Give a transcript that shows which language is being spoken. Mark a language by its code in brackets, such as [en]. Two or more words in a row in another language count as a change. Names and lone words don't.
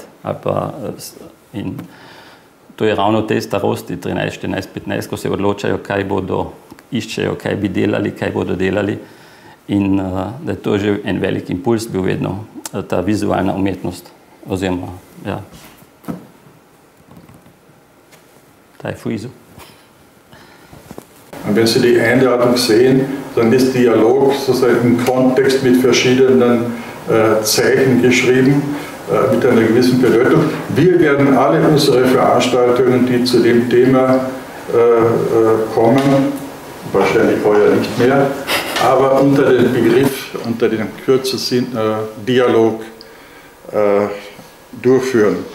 [sl] In to je ravno v tej starosti, 13, 14, 15, ko se odločajo, kaj bodo, iščejo, kaj bi delali, kaj bodo delali. In da je to že en velik impuls bil vedno, ta vizualna umetnost. Oziroma, ja. Da je Frizu. [de] Und wenn Sie die Einladung sehen, dann ist Dialog sozusagen im Kontext mit verschiedenen Zeichen geschrieben, mit einer gewissen Bedeutung. Wir werden alle unsere Veranstaltungen, die zu dem Thema kommen, wahrscheinlich heuer nicht mehr, aber unter dem Begriff, unter dem Kürzel Dialog durchführen.